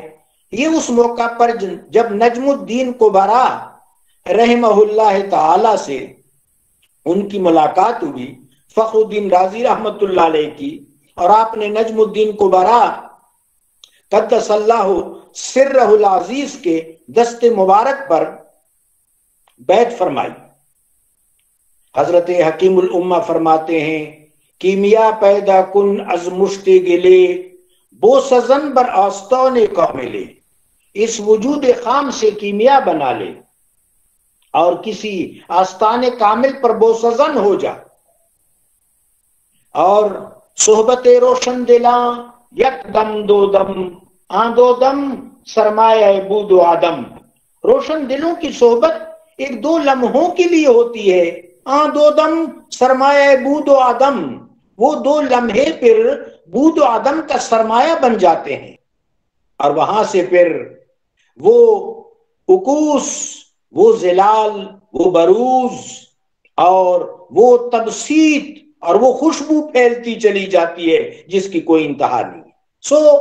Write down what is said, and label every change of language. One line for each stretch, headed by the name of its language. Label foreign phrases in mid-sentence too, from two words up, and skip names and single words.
Urdu: یہ اس موقع پر جب نجم الدین کبرا
Arabic: رحمہ اللہ تعالی
Urdu: سے ان کی ملاقات ہوئی، فخر الدین رازی
Arabic: رحمت اللہ علیہ
Urdu: کی، اور آپ نے نجم الدین کبرا
Arabic: قدس اللہ سرہ العزیز
Urdu: کے دست مبارک پر بیعت فرمائی۔ حضرت حکیم الامہ فرماتے ہیں،
Persian: کیمیا پیدا کن از مشت گلے، بو سزن بر آستان کاملے۔
Urdu: اس وجود خام سے کیمیا بنا لے اور کسی آستان کامل پر
Persian: بو سزن
Urdu: ہو جا، اور
Persian: صحبت روشن دلاں یک دم دو دم، آن دو دم سرمایہ بود و آدم۔
Urdu: روشن دلوں کی صحبت 1-2 لمحوں کے لیے ہوتی ہے،
Persian: آن دو دم سرمایہ بود و آدم،
Urdu: وہ 2 لمحے پھر
Persian: بود و آدم
Urdu: کا سرمایہ بن جاتے ہیں، اور وہاں سے پھر وہ عکوس، وہ ظلال، وہ بروز اور وہ تبسیط اور وہ خوشبو پھیلتی چلی جاتی ہے جس کی کوئی انتہا نہیں۔